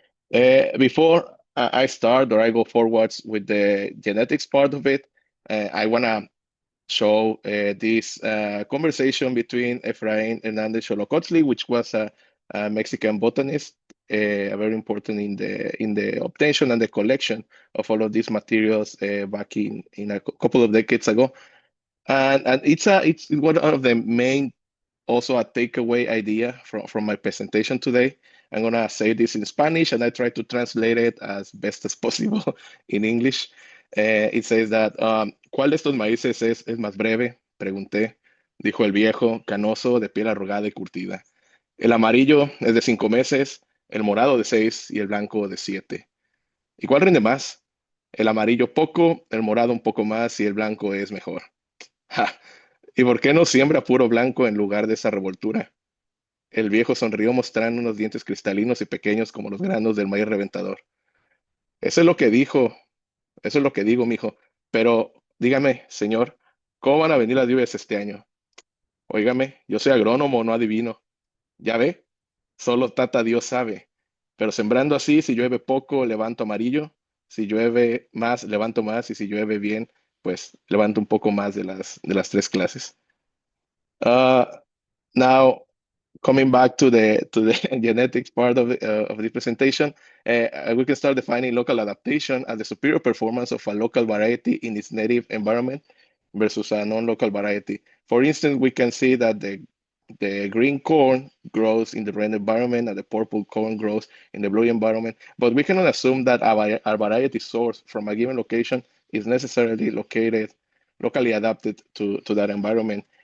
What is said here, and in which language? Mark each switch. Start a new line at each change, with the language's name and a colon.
English: Before I start or I go forwards with the genetics part of it, I want to show this conversation between Efrain Hernandez Xolocotzli, which was a Mexican botanist, very important in the obtention and the collection of all of these materials back in a couple of decades ago. And it's one of the main, also a takeaway idea from my presentation today. I'm gonna say this in Spanish and I try to translate it as best as possible in English. It says that,
Spanish: ¿cuál de estos maíces es más breve? Pregunté. Dijo el viejo, canoso, de piel arrugada y curtida. El amarillo es de 5 meses, el morado de 6 y el blanco de 7. ¿Y cuál rinde más? El amarillo poco, el morado un poco más y el blanco es mejor. Ja. ¿Y por qué no siembra puro blanco en lugar de esa revoltura? El viejo sonrió mostrando unos dientes cristalinos y pequeños como los granos del maíz reventador. Eso es lo que dijo, eso es lo que digo, mijo. Pero dígame, señor, ¿cómo van a venir las lluvias este año? Óigame, yo soy agrónomo, no adivino. ¿Ya ve? Solo Tata Dios sabe. Pero sembrando así, si llueve poco, levanto amarillo. Si llueve más, levanto más. Y si llueve bien, pues levanto un poco más de las 3 clases.
English: Now, coming back to the genetics part of the presentation, we can start defining local adaptation as the superior performance of a local variety in its native environment versus a non-local variety. For instance, we can see that the green corn grows in the red environment and the purple corn grows in the blue environment, but we cannot assume that our variety source from a given location is necessarily locally adapted to that environment.